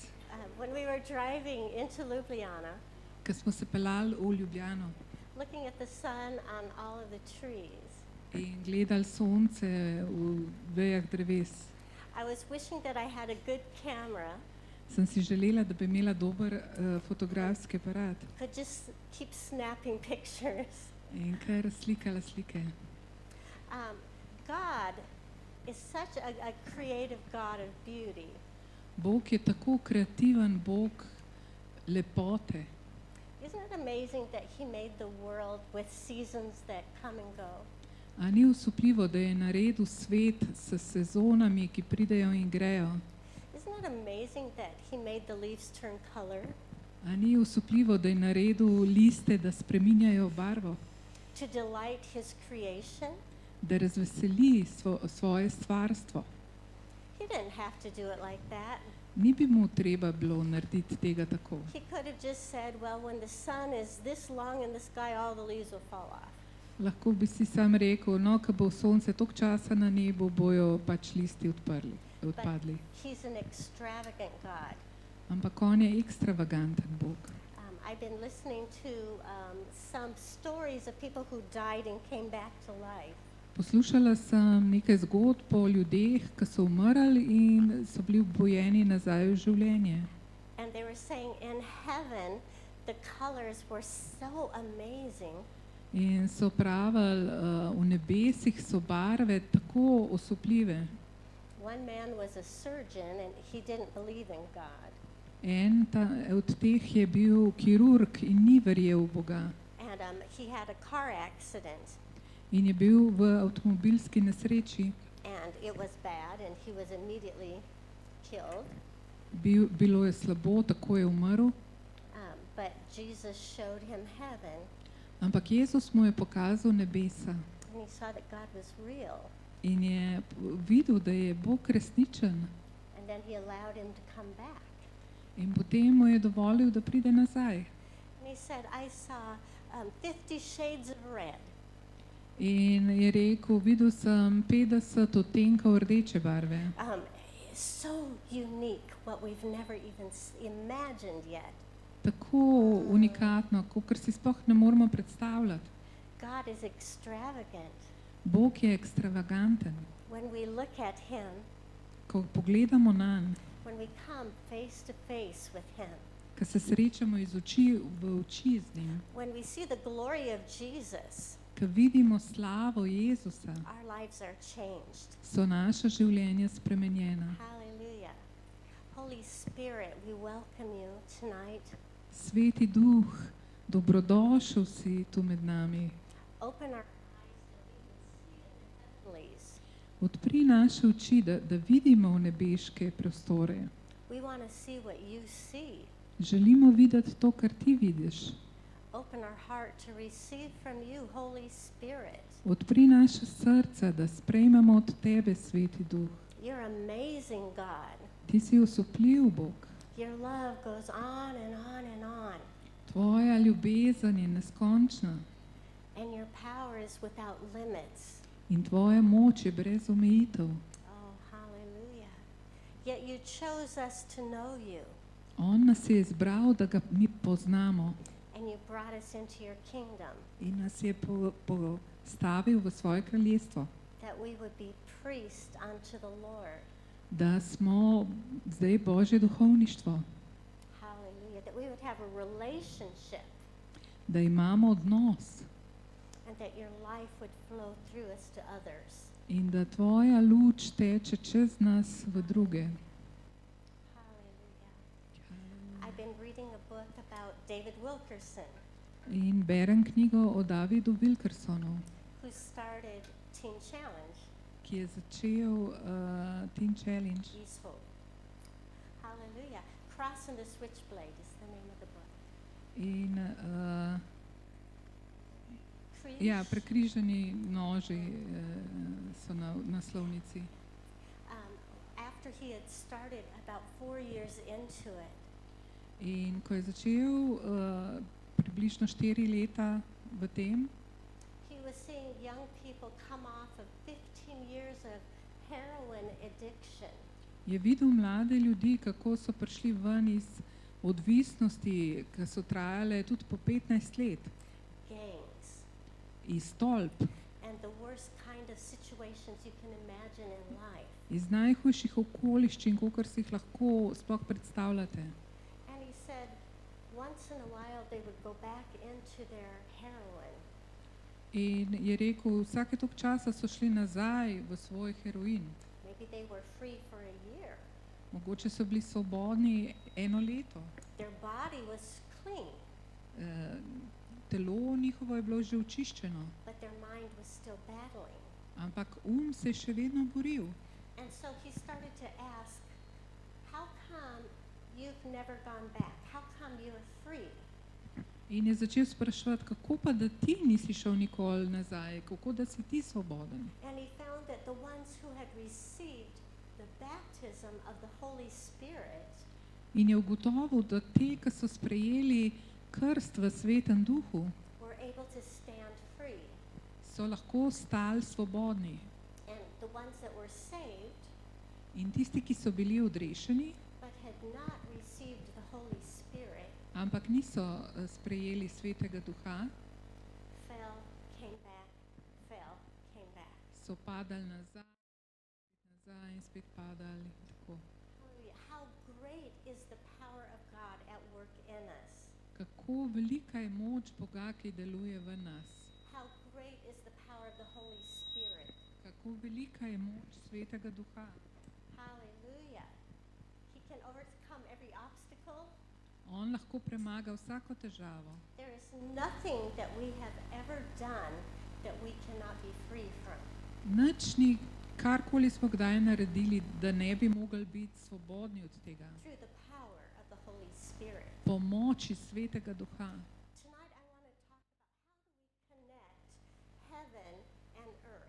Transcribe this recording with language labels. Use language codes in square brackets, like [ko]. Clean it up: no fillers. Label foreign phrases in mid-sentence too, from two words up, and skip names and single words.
[en] When we were driving into Ljubljana, [sl] Ko smo se peljali v Ljubljano [en] looking at the sun on all of the trees, [sl] in gledali sonce v vejah dreves, [en] I was wishing that I had a good camera, [sl] sem si želela, da bi imela dober fotografski aparat [en] could just keep snapping pictures. [sl] in kar slikala slike. [en] God is such a creative God of beauty. [sl] Bog je tako kreativen Bog lepote. [en] Isn't it amazing that he made the world with seasons that come and go? [sl] A ni osupljivo, da je naredil svet s sezonami, ki pridejo in grejo? [en] Isn't it amazing that he made the leaves turn color? [sl] A ni osupljivo, da je naredil liste, da spreminjajo barvo? [en] To delight his creation? [sl] Da razveseli svoje stvarstvo. [en] He didn't have to do it like that. [sl] Ni bi mu treba bilo narediti tega tako. [en] He could have just said, well, when the sun is this long in the sky, all the leaves will fall off. [sl] Lahko bi si sam rekel, no, ko bo sonce toliko časa na nebu, bojo pač listi odpadli. [en] But he's an extravagant God. [sl] Ampak on je ekstravaganten Bog. [en] I've been listening to some stories of people who died and came back to life. [sl] Poslušala sem nekaj zgodb o ljudeh, ki so umrli in so bili obojeni nazaj v življenje. [en] And they were saying in heaven, the colors were so amazing. [sl] In so pravili, v nebesih so barve tako osupljive. [en] One man was a surgeon and he didn't believe in God. [sl] En od teh je bil kirurg in ni verjel v Boga. [en] And he had a car accident [sl] In je bil v avtomobilski nesreči. [en] and it was bad and he was immediately killed. [sl] Bilo je slabo, tako je umrl. [en] But Jesus showed him heaven [sl] Ampak Jezus mu je pokazal nebesa [en] and he saw that God was real. [sl] in je videl, da je Bog resničen. [en] And then he allowed him to come back. [sl] In potem mu je dovolil, da pride nazaj. [en] And he said, I saw 50 shades of red. [sl] In je rekel, videl sem 50 odtenkov rdeče barve. [en] So unique, what we've never even imagined yet. [sl] Tako unikatno, kakor si sploh ne moremo predstavljati. [en] God is extravagant. [sl] Bog je ekstravaganten. [en] When we look at him, [sl] Ko pogledamo nanj, [en] when we come face to face with him, [sl] ko se srečamo iz oči v oči z njim, [en] when we see the glory of Jesus, [sl] ko vidimo slavo Jezusa, [en] our lives are changed. [sl] so naša življenja spremenjena. [en] Hallelujah. Holy Spirit, we welcome you tonight. [sl] Sveti Duh, dobrodošel si tu med nami. [en] Open our eyes that we can see in the heavenlies. [sl] Odpri naše oči, da vidimo v nebeške prostore. [en] We want to see what you see. [sl] Želimo videti to, kar ti vidiš. [en] Open our heart to receive from you, Holy Spirit. [sl] Odpri naše srca, da sprejmemo od tebe, Sveti Duh. [en] You're amazing, God. [sl] Ti si osupljiv, Bog. [en] Your love goes on and on and on. [sl] Tvoja ljubezen je neskončna [en] And your power is without limits. [sl] in tvoja moč je brez omejitev. [en] Oh, hallelujah. Yet you chose us to know you. [sl] On nas je izbral, da ga mi poznamo [en] And you brought us into your kingdom, [sl] in nas je postavil v svoje kraljestvo, [en] that we would be priests unto the Lord. [sl] da smo zdaj Božje duhovništvo, [en] Hallelujah. That we would have a relationship [sl] da imamo odnos [en] and that your life would flow through us to others. [sl] in da tvoja luč teče čez nas v druge. [en] Hallelujah. I've been reading a book about David Wilkerson, [sl] In berem knjigo o Davidu Wilkersonu, [en] who started Teen Challenge, [sl] ki je začel Teen Challenge. [en] East Hope. Hallelujah. Cross and the Switchblade is the name of the book. [sl] In Križ. ja, prekrižani noži so na naslovnici. [en] After he had started about 4 years into it, [sl] In ko je začel približno 4 leta v tem, [en] he was seeing young people come off of 15 years of heroin addiction. [sl] je videl mlade ljudi, kako so prišli ven iz odvisnosti, ki so trajale tudi po 15 let, [en] Gangs [sl] iz tolp, [en] and the worst kind of situations you can imagine in life. [sl] iz najhujših okoliščin, kakor si jih lahko sploh predstavljate. [en] And he said once in a while they would go back into their heroin. [sl] In je rekel, vsake toliko časa so šli nazaj v svoj heroin. [en] Maybe they were free for a year. [sl] Mogoče so bili svobodni 1 leto. [en] Their body was clean, [sl] Telo njihovo je bilo že očiščeno, [en] but their mind was still battling. [sl] ampak se je še vedno boril. [en] And so he started to ask, how come you've never gone back? How come you're free? [sl] In je začel spraševati, kako pa, da ti nisi šel nikoli nazaj, kako da si ti svoboden. [en] And he found that the ones who had received the baptism of the Holy Spirit [sl] In je ugotovil, da ti, ki so sprejeli krst v Svetem Duhu, [en] were able to stand free. [sl] so lahko stali svobodni. [en] And the ones that were saved [sl] In tisti, ki so bili odrešeni, [en] but had not received the Holy Spirit [sl] ampak niso sprejeli Svetega Duha, [en] fell, came back, fell, came back. [sl] so padali nazaj in spet padali. Tako. [en] Hallelujah. How great is the power of God at work in us. [sl] Kako velika je moč Boga, ki deluje v nas. [en] How great is the power of the Holy Spirit. [sl] Kako velika je moč Svetega Duha. [en] Hallelujah. He can overcome every obstacle. [sl] On lahko premaga vsako težavo. [en] There is nothing that we have ever done that we cannot be free from. [sl] Nič ni, karkoli smo kdaj naredili, da ne bi mogli biti svobodni od tega. [en] Through the power of the Holy Spirit. [sl] Po moči Svetega Duha. [en] Tonight I want to talk about how do we connect heaven and earth.